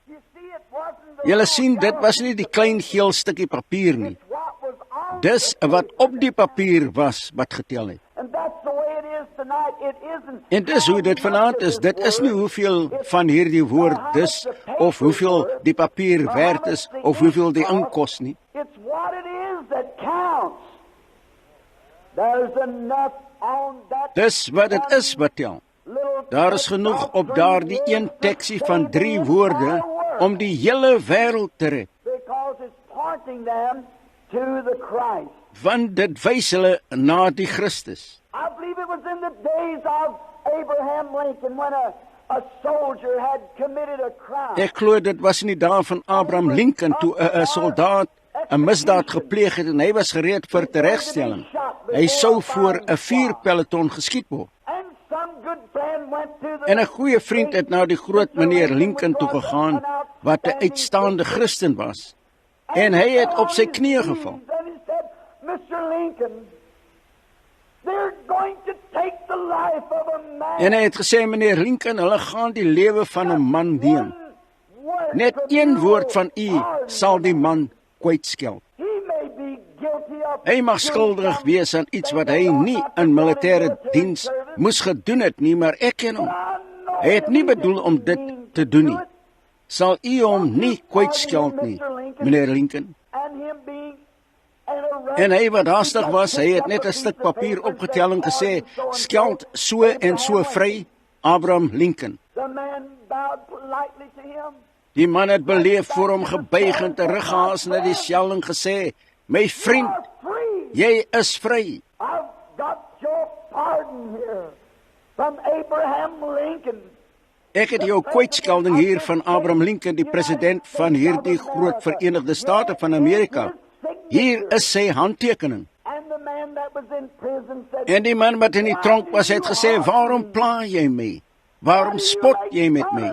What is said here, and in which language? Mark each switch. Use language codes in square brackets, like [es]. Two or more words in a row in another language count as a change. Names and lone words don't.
[en] You see, it wasn't the [af] Julle sien, dit was nie die klein geel stukkie papier nie. [en] what was on [af] Dis [en] the [af] wat op die papier was wat getel het. [en] And that's the way it is tonight. It isn't. [af] En dis hoe dit vanaand is. Dit is nie hoeveel van hierdie woord dis of hoeveel die papier werd is of hoeveel die ink kos nie. [en] It's what it is that counts. There's enough on that. [af] Dis wat dit is wat tel. [en] little [af] Daar is genoeg op daardie een teksie van 3 woorde om die hele wêreld te red. [en] Because it's pointing them to the Christ. [af] Want dit wys hulle na die Christus. [en] I believe it was in the days of Abraham Lincoln when a soldier had committed a crime. [af] Ek glo dit was in die dae van Abraham Lincoln toe 'n soldaat 'n misdaad gepleeg het en hy was gereed vir teregstelling. Hy sou voor 'n vuurpeloton geskiet word. [en] And some good friend went to the [af] En 'n goeie vriend het na die groot meneer Lincoln toe gegaan wat 'n uitstaande Christen was. En hy het op sy knieë geval. [en] And he said, Mr. Lincoln, they're going to take the life of a man. [af] En hy het gesê, meneer Lincoln, hulle gaan die lewe van 'n man neem. [en] Word [af] Net [en] from [af] een [en] you [af] woord van u [en] pardon [af] sal die [en] him. [af] man kwytskelp. [en] He may be guilty of [af] Hy mag skuldig wees aan iets wat hy nie in militêre diens moes gedoen het nie, maar ek ken hom. Hy het nie bedoel om dit te doen nie. Sal u hom nie kwytskelp nie, meneer Lincoln? [en] And him being [af] En hy wat haastig was, hy het net 'n stuk papier opgetel en gesê, skeld so en so vry, Abraham Lincoln. Die man het beleef voor hom gebuig en teruggehaas na die skel en gesê, my vriend, jy is vry. [en] I've got your pardon here from Abraham Lincoln. [af] Ek het jou kwytskelding hier van Abraham Lincoln, die president van hierdie groot Verenigde State van Amerika. Hier is sy handtekening. En die man wat in die tronk was, het gesê, waarom pla jy my? Waarom spot jy met my?